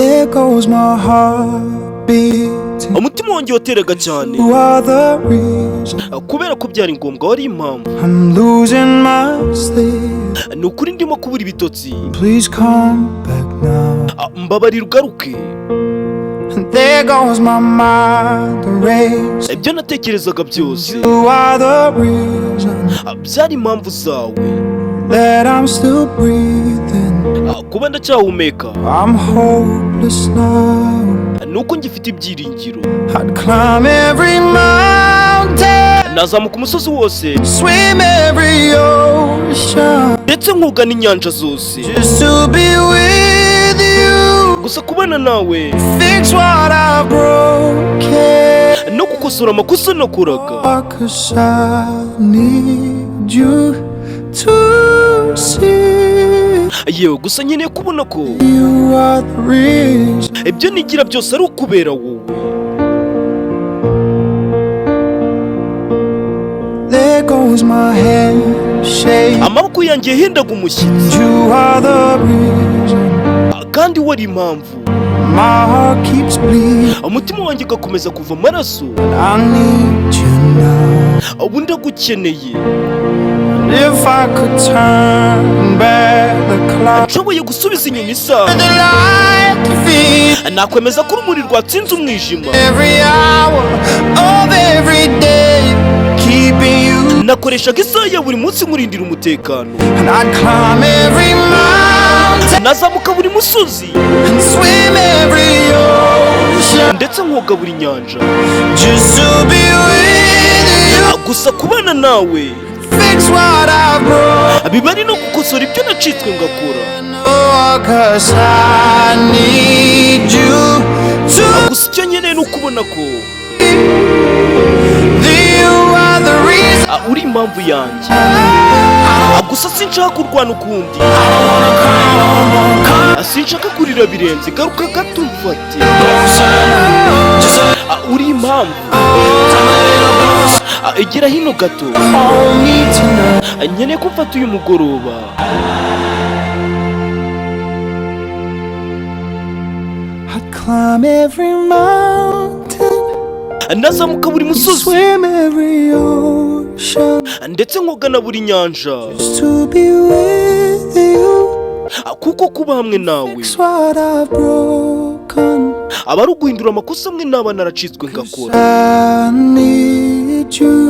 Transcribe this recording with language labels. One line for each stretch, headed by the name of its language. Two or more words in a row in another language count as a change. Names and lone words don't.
English: goes my heart beating.
Kinyarwanda: umutima wanjye wateraga cyane
English: You are the reason
Kinyarwanda: kubera ko byari ngombwa, wari impamvu.
English: I'm losing my sleep.
Kinyarwanda: Ni ukuri ndimo kubura ibitotsi.
English: Please come back now.
Kinyarwanda: Mbabarira ugaruke.
English: And there goes my mind erased.
Kinyarwanda: Ibyo natekerezaga byose
English: You are the reason
Kinyarwanda: byari impamvu zawe
English: that I'm still breathing.
Kinyarwanda: kuba ndacyahumeka.
English: I'm hopeless now.
Kinyarwanda: Nuko ngifite ibyiringiro.
English: I'd climb every mountain,
Kinyarwanda: Nazamuka umusozi wose,
English: swim every ocean,
Kinyarwanda: ndetse nkoga n'inyanja zose,
English: just to be with you.
Kinyarwanda: gusa kubana nawe
English: Fix what I broke,
Kinyarwanda: no gukosora amakosa nakoraga.
English: 'cause I need you to see.
Kinyarwanda: Yewe gusa nkeneye kubona ko
English: You are the reason
Kinyarwanda: ibyo nigira byose ari ukubera wowe.
English: there goes my head shake.
Kinyarwanda: Amaboko yanjye yahendaga umushyitsi,
English: You are the reason
Kinyarwanda: kandi wari impamvu.
English: my heart keeps bleeding.
Kinyarwanda: Umutima wanjye ugakomeza kuva amaraso.
English: I need you now.
Kinyarwanda: Ubu ndagukeneye.
English: If I could turn back the clock,
Kinyarwanda: Nshoboye gusubiza inyuma isaha,
English: the light defeat
Kinyarwanda: nakwemeza ko urumuri rwatsinze umwijima.
English: every hour of every day, keeping you.
Kinyarwanda: Nakoreshaga isaha ya buri munsi nkurindira umutekano.
English: And I'd climb every mountain
Kinyarwanda: Nazamuka buri musozi,
English: and swim every ocean,
Kinyarwanda: ndetse nkoga buri nyanja,
English: just to be with you.
Kinyarwanda: gusa kubana nawe
English: Fix what I broke,
Kinyarwanda: biba ari no gukosora ibyo nacitswe ngakora.
English: oh, 'cause I need you to.
Kinyarwanda: Gusa icyo nkeneye ni ukubona ko
English: You are the reason.
Kinyarwanda: uri impamvu yanjye. Gusa sinshaka kurwana ukundi, sinshaka kurira birenze. Garuka gato umfate. Uri impamvu. Egera hino gato,
English: All need to know.
Kinyarwanda: nkeneye ko umfata uyu mugoroba.
English: I'd climb every mountain,
Kinyarwanda: Nazamuka buri musozi,
English: swim every ocean,
Kinyarwanda: ndetse nkoga na buri nyanja,
English: just to be with you.
Kinyarwanda: kuko kuba hamwe nawe
English: Fix what I've broken,
Kinyarwanda: aba ari uguhindura amakosa amwe naba naracitswe ngakora.
English: I need you.